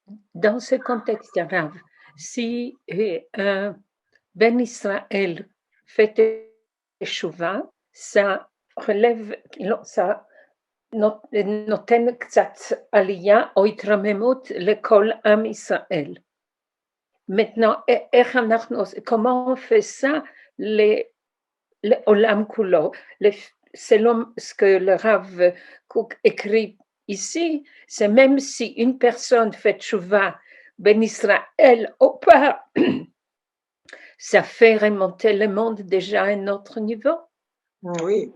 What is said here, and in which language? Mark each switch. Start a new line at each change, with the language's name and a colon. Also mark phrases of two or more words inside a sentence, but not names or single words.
French: dans ce contexte grave, si un
Hebrew: בן ישראל
French: fait תשובה, ça relève, ça
Hebrew: נותן קצת עלייה או התרוממות לכל עם ישראל.
French: Maintenant, comment on fait ça
Hebrew: לעולם כולו?
French: Selon ce que le Rav Kook écrit ici, c'est même si une personne fait tchouva
Hebrew: בן ישראל
French: ou pas, ça fait remonter le monde déjà à un autre niveau. Oui.